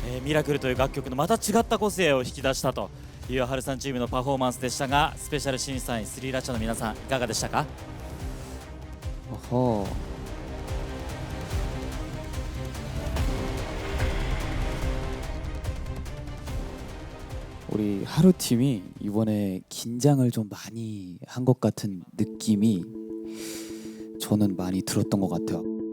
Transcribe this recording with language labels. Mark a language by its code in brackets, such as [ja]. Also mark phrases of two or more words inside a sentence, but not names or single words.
[ja] ミラクルという楽曲のまた違った個性を引き出したという春さんチームのパフォーマンスでしたが、スペシャル審査員スリーラチャの皆さんいかがでしたか？ [ko] 우리 하루 팀이 이번에 긴장을 좀 많이 한 것 같은 느낌이 저는 많이 들었던 것 같아요.